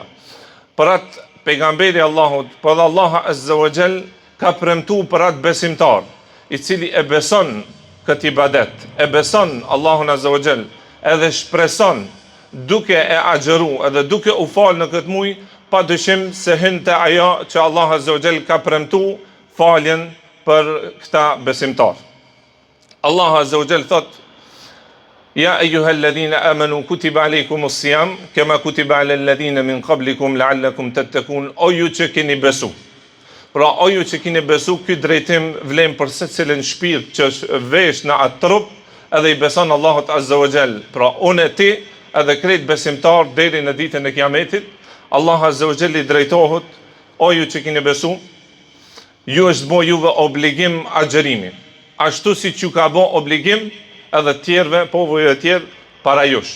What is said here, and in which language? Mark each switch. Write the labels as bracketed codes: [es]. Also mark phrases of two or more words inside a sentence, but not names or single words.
[sq] Për atë pejgamberi Allahut, po dhe Allah [ar] عز وجل [sq] ka premtu për atë besimtar, i cili e beson këtë ibadet, e beson Allahun [ar] عز وجل, [sq] edhe shpreson duke e agjeru edhe duke u falë në këtë muj, pa dyshim se hyn te ajo që Allah [ar] عز وجل [sq] ka premtu faljen për këta besimtar. [ar] الله عز وجل thot: يا أيها الذين آمنوا كتب عليكم الصيام كما كتب على الذين من قبلكم لعلكم تتقون. [sq] O ju që keni besu. Pra o ju që keni besu, ky drejtim vlen për secilin shpirt që vesh në atë trup edhe i beson Allahut [ar] عز وجل. [sq] Pra unë e ti edhe krejt besimtar deri në ditën e Kiametit, Allah [ar] عز وجل [sq] i drejtohet: o ju që keni besu, ju është bo juve obligim agjerimi, ashtu si që ka bo obligim edhe tjerve, popujve tjerë para jush.